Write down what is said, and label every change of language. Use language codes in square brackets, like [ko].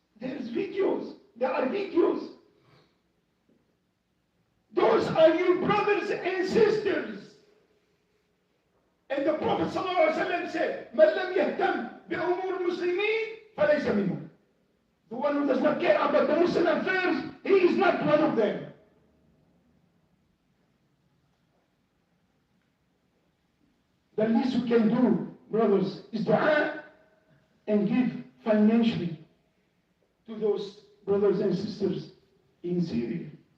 [en] There are videos. Those are your brothers and sisters. And the Prophet ﷺ said, [ar] مَنْ لَمْ يَهْتَمْ بِأُمُورِ الْمُسْلِمِينَ فَلَيْسَ مِنْهُمْ. [en] The one who does not care about the Muslim affairs, he is not one of them. The least we can do, brothers, is dua and give financially to those brothers and sisters in Syria.